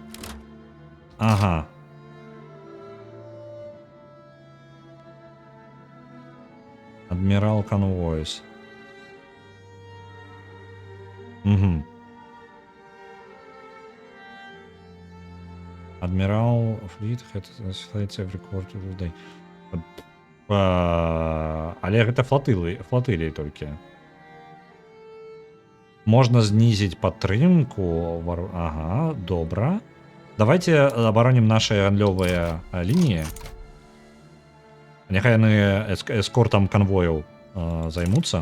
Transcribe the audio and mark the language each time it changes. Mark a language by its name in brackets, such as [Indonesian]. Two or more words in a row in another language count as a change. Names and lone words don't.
[Belarusian] Ага. Адмірал Конвойс. Угу. Адмірал Фліт, гэта [English] every quarter of the day. [Belarusian] Але гэта флотылі толькі. Можна знізіць падтрымку. Ага, добра. Давайте абаронім наши гандлёвыя лініі. Няхай яны эскортам канвояў займуцца.